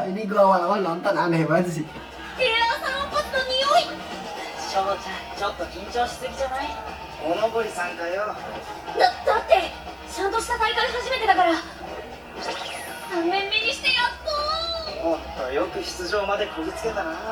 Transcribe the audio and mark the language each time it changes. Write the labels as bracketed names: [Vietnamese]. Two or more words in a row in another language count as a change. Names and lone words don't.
[Indonesian] Ini gue awal-awal nonton aneh banget sih. [Japanese] 翔ちゃん、ちょっと緊張しすぎじゃない？おのぼりさんかよ。だってちゃんとした大会初めてだから3年目にしてやっと。おっと、よく出場までこぎつけたな。